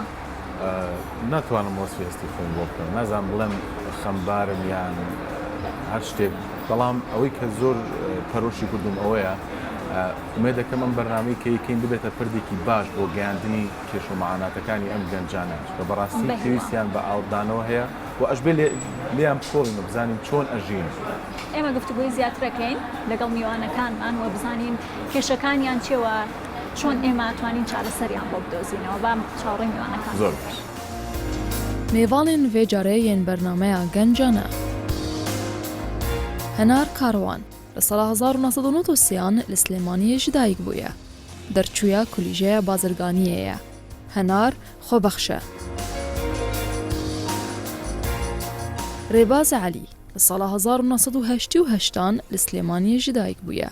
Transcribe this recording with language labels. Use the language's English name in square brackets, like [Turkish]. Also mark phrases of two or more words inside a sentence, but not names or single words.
[Central Kurdish] ناتوانم وەسوێستی خۆم بۆ بکەم نازانم بڵێم خەمبارم یان هەر شتێک بەڵام ئەوەی کە زۆر پەرۆشی کردوم ئەوەیە ئومێ دەکەم ئەم بەرنامەی کە یەکەین ببێتە پردێکی باش بۆ گەیاندنی کێش و مەعاناتەکانی ئەم گەنجانە کە بەڕاستی پێویستیان بە ئاودانەوە هەیە و ئەشبێ لێیان بخۆڵین و بزانین چۆن ئەژین. ئێمە گفتگوی زیاترەکەین لەگەڵ میوانەکانمان و بزانین کێشەکانیان چێوە چۆن ئێمە توانین چارەسەریان بۆ بدۆزینەوە بام چاڕی میوانەکان زۆر [Kurdish] میێڤاڵێن vê carê yên bernameya gencan e. Henar Karwan li sala 1993 li Slêmaniyê ji dayîk bûye. Derçûya kulîjeya bazirganiyê ye. Henar xwebex e. Rêbaz Elî li sala 1988 li Slêmaniyê ji dayîk bûye.